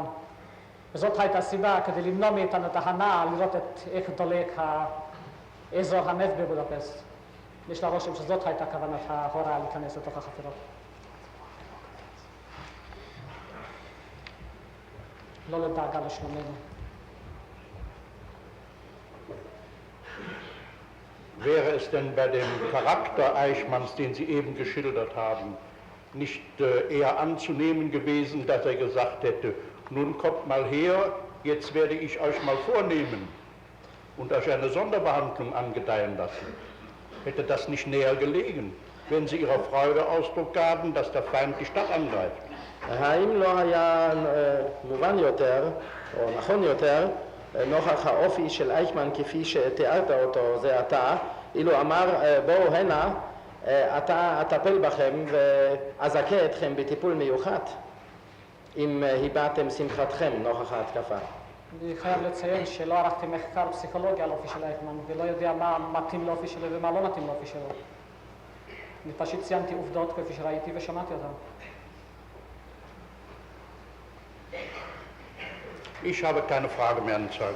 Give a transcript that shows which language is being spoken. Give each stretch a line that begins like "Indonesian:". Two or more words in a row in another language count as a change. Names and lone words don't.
Hebrew: וזאת הייתה הסיבה כדי למנוע מאיתנו את ההנאה לראות איך דולק אזור הנפט בבודפשט. יש לה רושם שזאת הייתה כוונת ההוראה להיכנס לתוך החפירות. לא לדאגה לשלומנו.
German: Wäre es denn bei dem Charakter Eichmanns, den Sie eben geschildert haben, nicht eher anzunehmen gewesen, dass er gesagt hätte, nun kommt mal her, jetzt werde ich euch mal vornehmen und euch eine Sonderbehandlung angedeihen lassen? Hätte das nicht näher gelegen, wenn Sie Ihrer Freude Ausdruck gaben, dass der Feind die Stadt angreift?
Hebrew: האם לא היה מובן יותר, או נכון יותר, נוכח האופי של אייכמן כפי שתיארת אותו זה עתה, אילו אמר בואו הנה, אתה אטפל בכם ואזכה אתכם בטיפול מיוחד, אם הבעתם שמחתכם נוכח ההתקפה. אני חייב לציין שלא ערכתי מחקר פסיכולוגי על אופי של אייכמן, ולא יודע מה מתאים לאופי שלו ומה לא מתאים לאופי שלו. אני פשוט ציינתי עובדות כפי שראיתי ושמעתי אותן.
German: Ich habe keine Frage mehr an Zeugen.